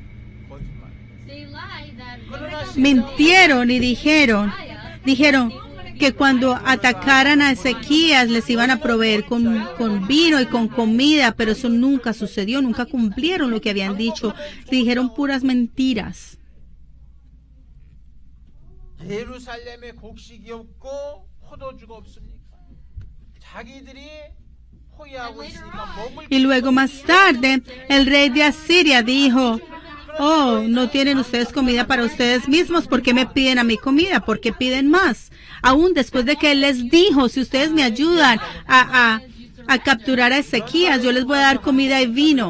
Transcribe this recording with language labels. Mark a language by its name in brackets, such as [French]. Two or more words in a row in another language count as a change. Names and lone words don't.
[Spanish] Mintieron y dijeron que cuando atacaran a Ezequías les iban a proveer con vino y con comida, pero eso nunca sucedió, nunca cumplieron lo que habían dicho, dijeron puras mentiras. [Korean] 예루살렘에 곡식이 없고 포도주가 없습니까? 자기들이 포기하고 있으니까 먹을 [Spanish] Y luego más tarde, el rey de Asiria dijo, oh, no tienen ustedes comida para ustedes mismos, ¿por qué me piden a mí comida? ¿Por qué piden más? Aún después de que él les dijo, si ustedes me ayudan a capturar a Ezequías, yo les voy a dar comida y vino.